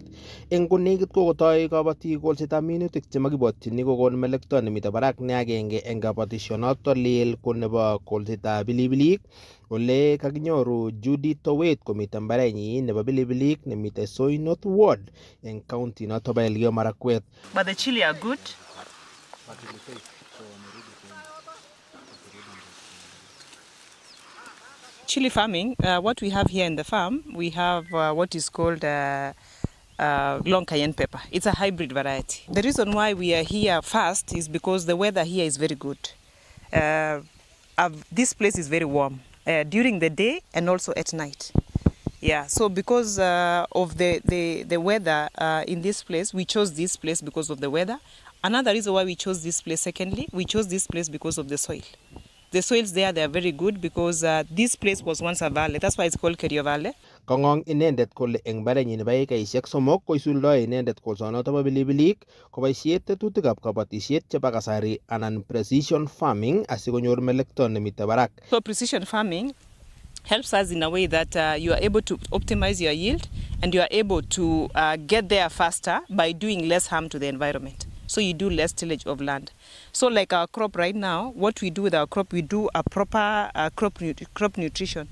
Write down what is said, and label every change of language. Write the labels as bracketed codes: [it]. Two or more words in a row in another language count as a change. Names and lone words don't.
[kln] En konekit kokotoi kabatik kolsetab minutik chemakibwatyini kokon melekto nemite barak ne agenge en kabatishonoto lel ko nebo kolsetab pilipilik, ole kakinyoru Judy Towet komite mbarenyi nebo pilipilik nemite Soi North Ward en county noto ba Elgeyo Marakwet. [en] But the chili are good. Chili farming, what we have here in the farm, we have what is called long cayenne pepper. It's a hybrid variety. The reason why we are here first is because the weather here is very good. This place is very warm during the day and also at night. Yeah, so because of the weather in this place, we chose this place because of the weather. Another reason why we chose this place, secondly, we chose this place because of the soil. The soils there, they are very good because this place was once a valley. That's why it's called Kerio Valley. [kln] Kongong inendet kole eng barenyi nebo ekaisiek 3 koisuldoi inendet kolsonoto bo pilipilik koboisie tetutikab kabatisiet chebo kasari anan [en] precision farming [kln] asikonyor melekto nemite barak. [en] So precision farming helps us in a way that you are able to optimize your yield and you are able to get there faster by doing less harm to the environment. So you do less tillage of land. So like our crop right now, what we do with our crop, we do a proper crop nutrition.